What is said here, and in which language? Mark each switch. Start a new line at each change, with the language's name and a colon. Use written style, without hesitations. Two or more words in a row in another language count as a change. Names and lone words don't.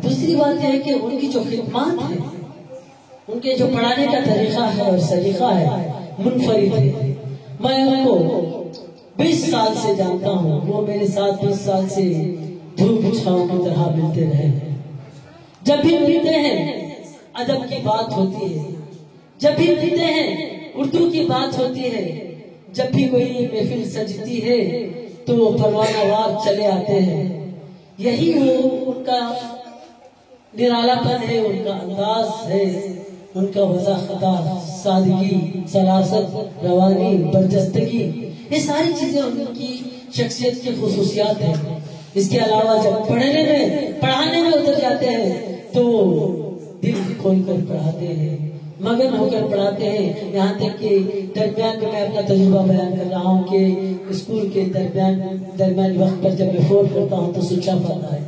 Urdu: دوسری بات ہے کہ ان کی جو خدمت ہے، ان کے جو پڑھانے کا طریقہ ہے اور سلیقہ ہے، منفرد ہے. میں ان کو 20 سال سے جانتا ہوں، وہ میرے ساتھ 20 سال سے دھوپ چھاؤں کی طرح ملتے رہے ہیں. جب بھی ملتے ہیں ادب کی بات ہوتی ہے، جب بھی ملتے ہیں اردو کی بات ہوتی ہے، جب بھی کوئی محفل سجتی ہے تو وہ پروانہ وار چلے آتے ہیں. یہی وہ ان کا نرالا پن ہے، ان کا انداز ہے، ان کا وضاحت، سادگی، سراست، روانی، برجستگی، یہ ساری چیزیں ان کی شخصیت کی خصوصیات ہیں. اس کے علاوہ جب پڑھانے میں اتر جاتے ہیں تو دل کھول کر پڑھاتے ہیں، مگن ہو کر پڑھاتے ہیں. یہاں تک کہ درمیان میں اپنا تجربہ بیان کر رہا ہوں کہ اسکول کے درمیان وقت پر جب میں فون کرتا ہوں تو
English: switch off
Urdu: آتا ہے.